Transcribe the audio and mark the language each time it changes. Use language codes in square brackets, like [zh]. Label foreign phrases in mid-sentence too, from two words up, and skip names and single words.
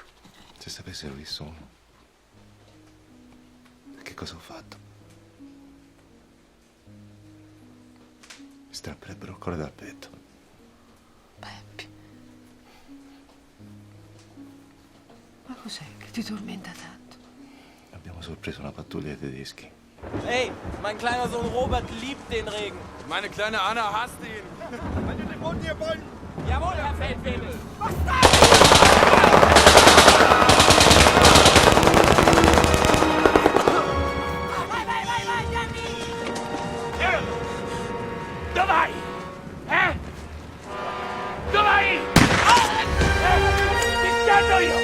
[it] Se sapessero chi sono. Che cosa ho fatto? Mi strapperebbero il cuore dal petto. Beppi. Ma cos'è che ti tormenta tanto? Abbiamo sorpreso una pattuglia di tedeschi. [de] Hey, mein kleiner Sohn Robert liebt den Regen. Meine kleine Anna hasst ihn. Wenn ihr den Mund hier wollt. Jawohl, Herr Feldwebel. [it] Dove vai? Dove vai? Ti scanno io!